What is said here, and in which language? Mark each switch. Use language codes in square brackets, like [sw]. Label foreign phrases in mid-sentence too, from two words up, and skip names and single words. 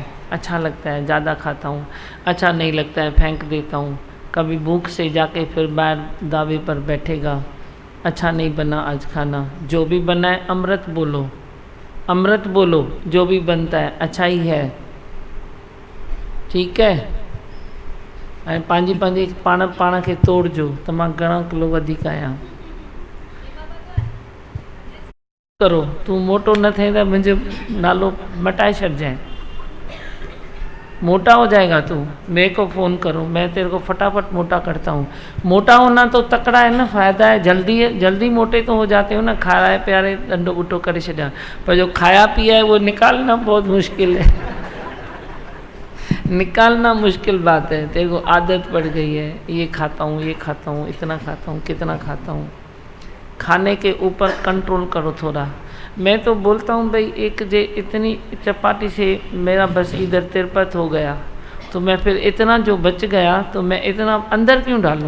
[hi] अच्छा लगता है ज़्यादा खाता हूँ, अच्छा नहीं लगता है फेंक देता हूँ। कभी भूख से जाके फिर बाहर दावे पर बैठेगा, अच्छा नहीं बना आज खाना। जो भी बना है अमृत बोलो, अमृत बोलो। जो भी बनता है अच्छा ही है, ठीक है। [sd] ऐं पंहिंजी पाण खे तोड़जो त मां घणा किलो वधीक आहियां। करो, तू मोटो न थे तो मुझे नालो मटाए छॾजांइ। [hi] मोटा हो जाएगा तू, मेरे को फ़ोन करो, मैं तेरे को फटाफट मोटा करता हूँ। मोटा होना तो तकड़ा है ना, फ़ायदा है, जल्दी मोटे तो हो जाते हो ना। [sd] खाए प्यारे डंडो बुटो करे छॾिया, [hi] पर जो खाया पिया है वो निकालना बहुत मुश्किल है। निकालना मुश्किल बात है। तेरे को आदत पड़ गई है, ये खाता हूँ, ये खाता हूँ, इतना खाता हूँ, कितना खाता हूँ। खाने के ऊपर कंट्रोल करो थोड़ा। मैं तो बोलता हूँ भाई, एक जे इतनी चपाटी से मेरा बस इधर तिरपत हो गया, तो मैं फिर इतना जो बच गया तो मैं इतना अंदर क्यों डालूँ।